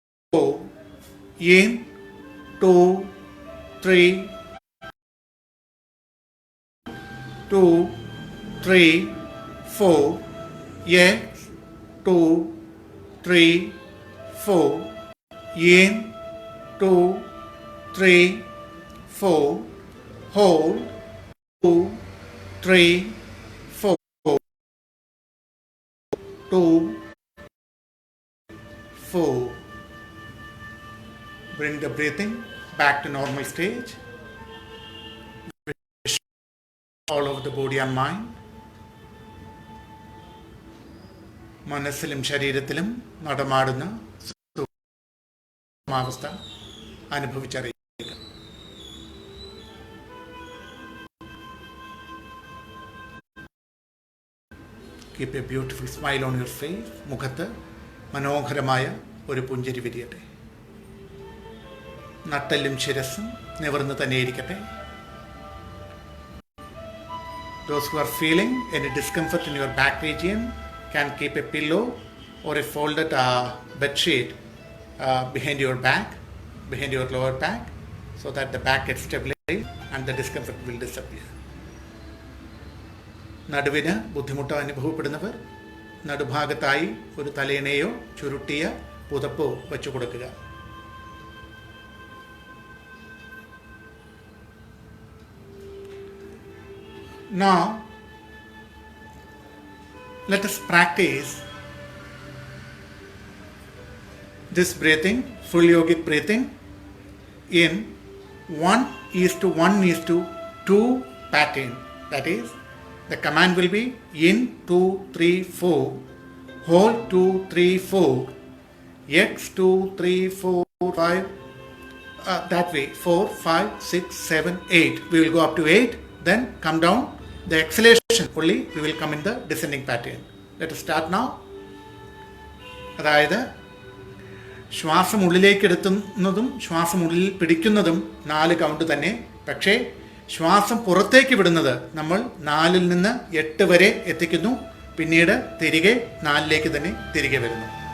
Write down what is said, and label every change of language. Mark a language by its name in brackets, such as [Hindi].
[English] 4, in, 2, 3, 2, 3, 4, X, 2, 3, 4, in, 2, 3, 4, hold, 2, 3, 4, 2, 4. Bring the breathing back to normal stage. All over the body and mind. [Malayalam] മനസ്സിലും ശരീരത്തിലും നടമാടുന്ന അവസ്ഥ അനുഭവിച്ചറിയുക. [English] Keep a beautiful smile on your face. [Malayalam] മുഖത്ത് മനോഹരമായ ഒരു പുഞ്ചിരി വിരിയട്ടെ. നട്ടെല്ലും ശിരസ്സും നിവർന്ന് തന്നെ ഇരിക്കട്ടെ. [English] Those who are feeling any discomfort in your back region can keep a pillow or a folded bed sheet behind your back, behind your lower back, so that the back gets stabilized and the discomfort will disappear. [Malayalam] നടുവിന് ബുദ്ധിമുട്ട് അനുഭവപ്പെടുന്നവർ നടുഭാഗത്തായി ഒരു തലയിണയോ ചുരുട്ടിയ പുതപ്പോ വെച്ചു കൊടുക്കുക. [English] Now, let us practice this breathing, full yogic breathing, in 1:1:2 pattern. That is, the command will be in 2, 3, 4, hold 2, 3, 4, X 2, 3, 4, 5, that way 4, 5, 6, 7, 8. We will go up to 8, then come down. The exhalation only we will come in the descending pattern. Let us start now. [Malayalam] അതായത് ശ്വാസം ഉള്ളിലേക്ക് എടുത്തുന്നതും ശ്വാസം ഉള്ളിൽ പിടിക്കുന്നതും 4 count തന്നെ. പക്ഷേ ശ്വാസം പുറത്തേക്ക് വിടുന്നത് നമ്മൾ 4 നിന്ന് 8 വരെ എത്തിക്കുന്നു. പിന്നീട് തിരികെ 4ലേക്ക് തന്നെ തിരികെ വരുന്നു.